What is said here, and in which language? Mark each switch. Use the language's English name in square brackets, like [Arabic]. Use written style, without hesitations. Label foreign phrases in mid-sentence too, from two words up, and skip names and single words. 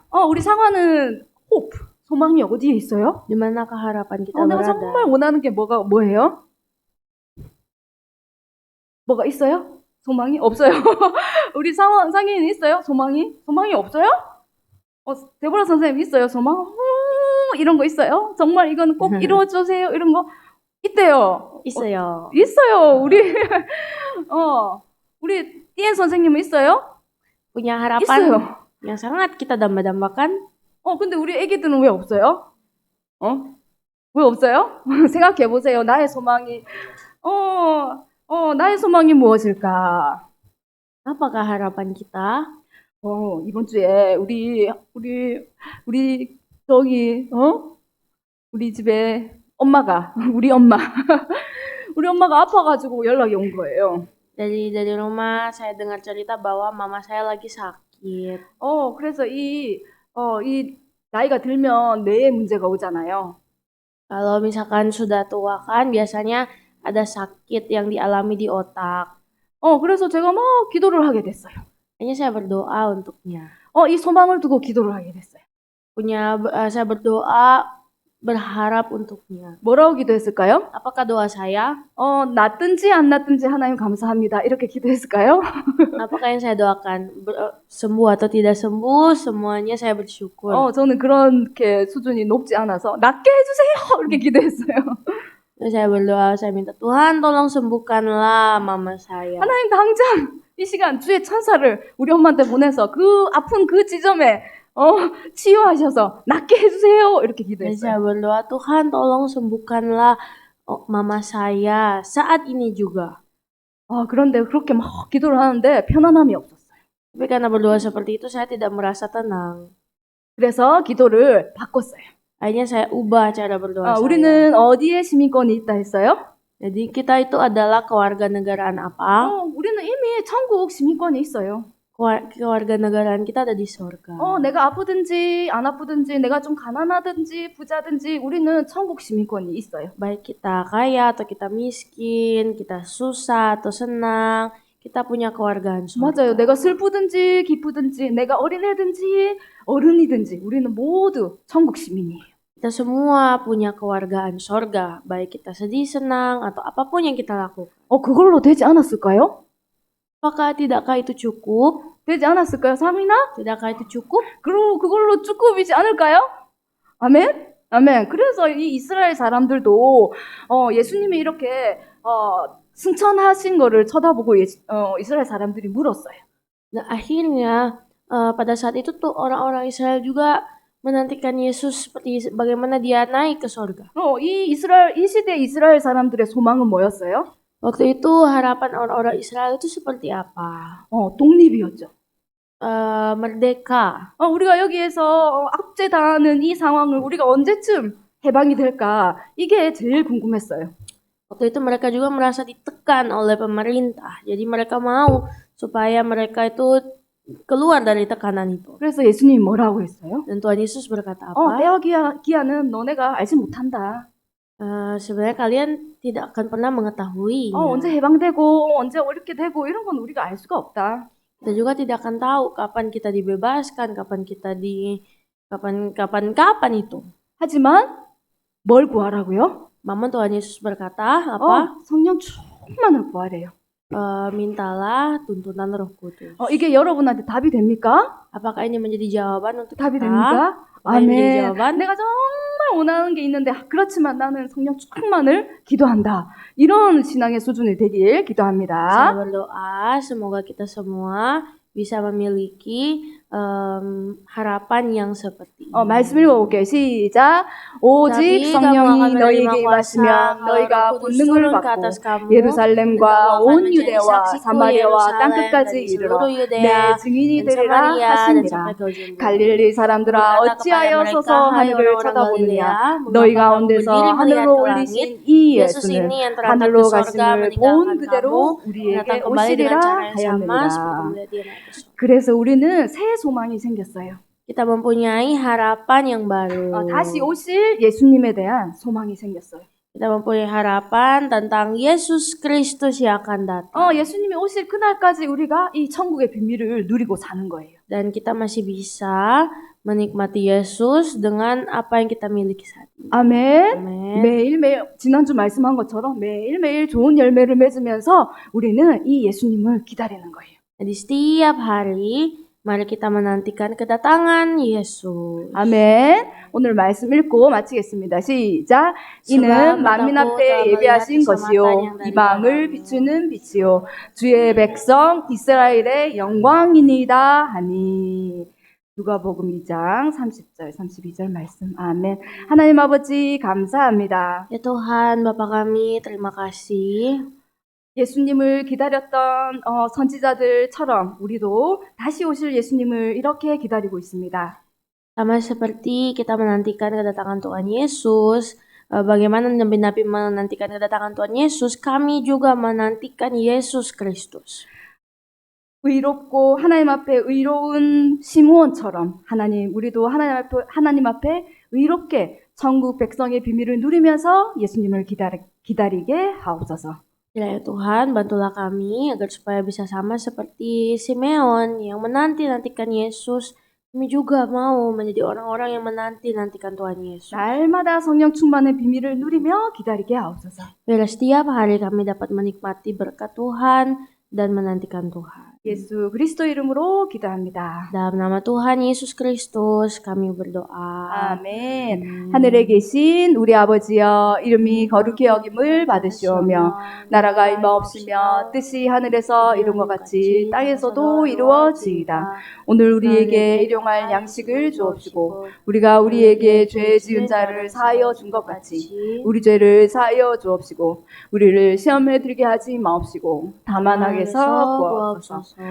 [Korean] 우리 상화는 hope. 소망이 어디에 있어요? [Indonesian] Di manakah harapan kita [Korean] 내가 [Indonesian] berada? [Korean] 정말 원하는 게 뭐예요? 뭐가 있어요? 소망이 없어요. 우리 상인은 있어요? 소망이 없어요? 데보라 선생님 있어요? 소망? 이런 거 있어요? 정말 이건 꼭 이루어주세요. 이런 거 있대요. 있어요. 있어요. 우리 띠엔 선생님은 있어요? [Indonesian] Punya harapan [Korean] 있어요. [Indonesian] yang sangat kita dambakan. [Korean] 근데 우리 애기들은 왜 없어요? 왜 없어요? 생각해 보세요. 나의 소망이 무엇일까? [Indonesian] Apakah harapan kita? [Korean] 이번 주에 우리 저기 우리 집에 우리 엄마가 아파가지고 연락이 온 거예요. [Indonesian] Dari rumah saya dengar cerita bahwa mama saya lagi sakit. [Korean] 그래서 이 나이가 들면 뇌에 문제가 오잖아요. [Indonesian] Kalau misalkan sudah tua kan biasanya ada sakit yang dialami di otak. [Korean] 그래서 제가 막 기도를 하게 됐어요. [Indonesian] Hanya saya berdoa untuknya. [Korean] 이 소망을 두고 기도를 하게 됐어요. [Indonesian] Saya berdoa berharap untuknya. [Korean] 뭐라고 기도했을까요? [Indonesian] Apakah doa saya? [Korean] 낫든지 안 낫든지 하나님 감사합니다. 이렇게 기도했을까요? [Indonesian] Apakah yang saya doakan? Sembuh atau tidak sembuh, semuanya saya bersyukur. [Korean] 저는 그렇게 수준이 높지 않아서 낫게 해주세요. 이렇게 기도했어요. [Indonesian] Saya berdoa, saya minta Tuhan tolong sembuhkanlah mama saya. [Korean] 하나님 당장 이 시간 주의 천사를 우리 엄마한테 보내서 그 아픈 그 지점에 치유하셔서 낫게 해주세요. 이렇게 기도했어요. [Indonesian] Saya berdoa, Tuhan tolong sembuhkanlah mama saya saat ini juga. [Korean] 그런데 그렇게 막 기도를 하는데 편안함이 없었어요. [Indonesian] Tapi karena berdoa seperti itu saya tidak merasa tenang. [Korean] 그래서 기도를 바꿨어요. [Indonesian] Akhirnya saya ubah cara berdoa saya. [Korean] 우리는 어디에 시민권이 있다 했어요? [Indonesian] Jadi kita itu adalah kewarganegaraan apa? [Korean] 우리는 이미 천국 시민권이 있어요. [Indonesian] Kewarganegaraan kita ada di surga. [Korean] 내가 아프든지 안 아프든지 내가 좀 가난하든지 부자든지 우리는 천국 시민권이 있어요. [Indonesian] Baik kita kaya atau kita miskin, kita susah atau senang, kita punya kewargaan surga. [Korean] 맞아요. 내가 슬프든지 기쁘든지 내가 어린애든지 어른이든지 우리는 모두 천국 시민이에요. [Indonesian] Kita semua punya kewargaan surga, baik kita sedih, senang, atau apapun yang kita lakukan. [Korean] 그걸로 되지 않았을까요? [Indonesian] Apakah tidakkah itu cukup? [Korean] 되지 않았을까요, 상민아? [Indonesian] Tidakkah itu cukup? [Korean] 그걸로 축구이지 않을까요? 아멘? 아멘. 그래서 이 이스라엘 사람들도 예수님이 이렇게 승천하신 거를 쳐다보고 이스라엘 사람들이 물었어요. [Indonesian] Nah, akhirnya pada saat itu tuh orang-orang Israel juga menantikan Yesus seperti bagaimana dia naik ke surga. [Korean] 이 시대 이스라엘 사람들의 소망은 뭐였어요? [Indonesian] Waktu itu harapan orang-orang Israel itu seperti apa? [Korean] 독립이었죠. [Indonesian] Merdeka. [Korean] 우리가 여기에서 압제당하는 이 상황을 우리가 언제쯤 해방이 될까? 이게 제일 궁금했어요. [Indonesian] Waktu itu mereka juga merasa ditekan oleh pemerintah. Jadi mereka mau supaya mereka itu keluar dari tekanan itu. [Korean] 그래서 예수님이 뭐라고 했어요? [Indonesian] Dan Tuhan Yesus berkata apa? [Korean] 때와 기한은 너네가 알지 못한다. [Indonesian] sebenarnya kalian tidak akan pernah mengetahui. [Korean] 언제 해방되고 언제 이렇게 되고 이런 건 우리가 알 수가 없다. [Indonesian] Kita juga tidak akan tahu kapan kita dibebaskan, kapan kita kapan itu. [Korean] 하지만 뭘 구하라고요? [Indonesian] Namun Tuhan Yesus berkata, apa? [Korean] 성령 충만을 구하래요. [Indonesian] Mintalah tuntunan Roh Kudus. [Korean] 이게 여러분한테 답이 됩니까? [Indonesian] Apakah ini menjadi jawaban untuk [Korean] 답이 [Indonesian] kita? [Korean] 됩니까? [Indonesian] Apakah ini menjadi [Korean] 아멘. [Indonesian] jawaban? [Korean] 내가 정말 원하는 게 있는데 그렇지만 나는 성령 충만을 기도한다. 이런 신앙의 수준이 되길 [Indonesian] Saya [Korean] 기도합니다. [Indonesian] berdoa semoga kita semua bisa memiliki harapan yang seperti ini. [Korean] 말씀 읽어볼게요. 시작. 오직 [Indonesian] Tapi kamu akan [Korean] 성령이 [Indonesian] menerima [Korean] 너희에게 [Indonesian] kuasa [Korean] 임하시면 [Indonesian] kalau [Korean] 너희가 [Indonesian] Roh Kudus [Korean] 권능을 [Indonesian] turun ke [Korean] 받고 [Indonesian] atas kamu, dan [Korean] 예루살렘과 [Indonesian] kamu akan [Korean] 온 [Indonesian] menjadi [Korean] 유대와 [Indonesian] saksiku [Korean] 사마리아와 [Indonesian] Yerusalem dan [Korean] 땅끝까지 [Indonesian] di [Korean] 이르러 [Indonesian] seluruh [Korean] 내 [Indonesian] Yudea [Korean] 증인이 [Indonesian] dan [Korean] 되리라 [Indonesian] Samaria dan [Korean] 하시니라. [Indonesian] sampai ke ujung bumi. [Korean] 갈릴리 사람들아 [Indonesian] Berkata kepada [Korean] 어찌하여 [Indonesian] mereka, [Korean] 서서 [Indonesian] hai [Korean] 하늘을 [Indonesian] orang-orang [Korean] 쳐다보느냐 [Indonesian] Galilea, [Korean] 너희 [Indonesian] mengapa kamu [Korean] 가운데서 [Indonesian] berdiri melihat [Korean] 하늘로 [Indonesian] ke langit? [Korean] 올리신 이 [Indonesian] Yesus [Korean] 예수는 [Indonesian] ini yang terangkat ke [Korean] 하늘로 [Indonesian] sorga [Korean] 가심을 본 [Indonesian] meninggalkan [Korean] 그대로 [Indonesian] kamu, [Korean] 우리에게 [Indonesian] datang kembali dengan [Korean] 오시리라 [Indonesian] cara yang sama seperti [Korean] 하였느니라. [Indonesian] melihat dia naik ke sorga. [Korean] 그래서 우리는 새 소망이 생겼어요. [Indonesian] Kita mempunyai harapan yang baru. [Korean] 다시 오실 예수님에 대한 소망이 생겼어요. [Indonesian] Kita mempunyai harapan tentang Yesus Kristus yang akan datang. [Korean] 예수님이 오실 그날까지 우리가 이 천국의 비밀을 누리고 사는 거예요. [Indonesian] Dan kita masih bisa menikmati Yesus dengan apa yang kita miliki saat ini. [Korean] 아멘. [Indonesian] Amin. [Korean] 매일매일 지난주 말씀한 것처럼 매일매일 좋은 열매를 맺으면서 우리는 이 예수님을 기다리는 거예요. [Indonesian] Jadi setiap hari mari kita menantikan kedatangan Yesus. [Korean] 아멘. 오늘 말씀 읽고 마치겠습니다. 시작. 이는 만민 앞에 예비하신 것이요 이방을 비추는 빛이요 주의 백성 이스라엘의 영광이니이다 하니. 누가복음 2장 30절 32절 말씀. 아멘. 하나님 아버지 감사합니다. [Indonesian] Ya Tuhan, Bapa kami, terima kasih. [Korean] 예수님을 기다렸던 선지자들처럼 우리도 다시 오실 예수님을 이렇게 기다리고 있습니다. [Indonesian] Sama seperti kita menantikan kedatangan Tuhan Yesus, bagaimana nabi-nabi menantikan kedatangan Tuhan Yesus, kami juga menantikan Yesus Kristus. [Korean] 의롭고 하나님 앞에 의로운 시므온처럼 우리도 하나님 앞에 의롭게 천국 백성의 비밀을 누리면서 예수님을 기다리게 하옵소서. [Indonesian] Ya Tuhan, bantulah kami agar supaya bisa sama seperti Simeon yang menanti-nantikan Yesus. Kami juga mau menjadi orang-orang yang menanti-nantikan Tuhan Yesus. [Korean] 날마다 성령 충만의 비밀을 누리며 기다리게 하옵소서. [Indonesian] Biar setiap hari kami dapat menikmati berkat Tuhan dan menantikan Tuhan. [Korean] 예수 그리스도 이름으로 기도합니다. [Indonesian] Dalam nama Tuhan Yesus Kristus kami berdoa. [Korean] 아멘. 하늘에 계신 우리 아버지여 이름이 거룩히 여김을 받으시오며 나라가 임하옵시며 뜻이 하늘에서 이룬 것 같이 땅에서도 이루어지이다. 오늘 우리에게 일용할 양식을 주옵시고 우리가 우리에게 죄 지은 자를 사하여 준 것 같이 우리 죄를 사하여 주옵시고 우리를 시험에 들게 하지 마옵시고 다만 악에서 구하옵소서.